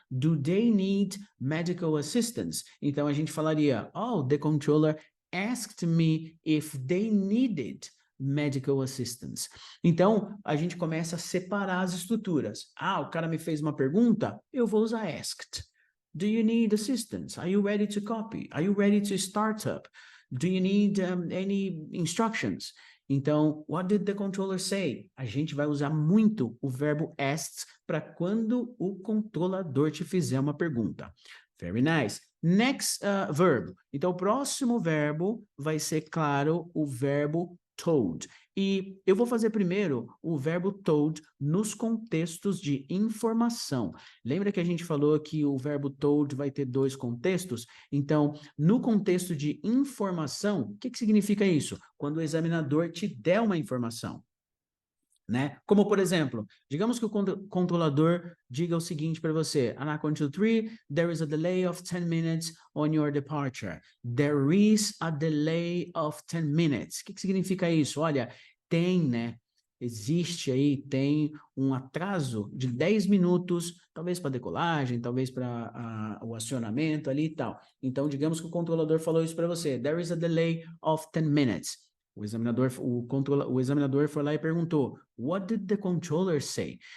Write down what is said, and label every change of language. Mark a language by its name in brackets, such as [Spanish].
[English] Do they need medical assistance? [Portuguese] Então a gente falaria, [English] oh, the controller asked me if they needed medical assistance. [Portuguese] Então, a gente começa a separar as estruturas. Ah, o cara me fez uma pergunta, eu vou usar asked. [English] Do you need assistance? Are you ready to copy? Are you ready to start up? Do you need any instructions? [Portuguese] Então, [English] what did the controller say? [Portuguese] A gente vai usar muito o verbo asked para quando o controlador te fizer uma pergunta. [English] Very nice. Next verb. [Portuguese] Então, o próximo verbo vai ser, claro, o verbo told. E eu vou fazer primeiro o verbo told nos contextos de informação. Lembra que a gente falou que o verbo told vai ter dois contextos? Então, no contexto de informação, o que significa isso? Quando o examinador te der uma informação. Né? Como, por exemplo, digamos que o controlador diga o seguinte para você, na 1, 2, 3, [English] there is a delay of 10 minutes on your departure. There is a delay of 10 minutes. [Portuguese] O que significa isso? Olha, tem, né? Existe aí, tem um atraso de 10 minutos, talvez para decolagem, talvez para o acionamento ali e tal. Então, digamos que o controlador falou isso para você, [English] there is a delay of 10 minutes. [Portuguese] O examinador foi lá e perguntou, [English] what did the controller say?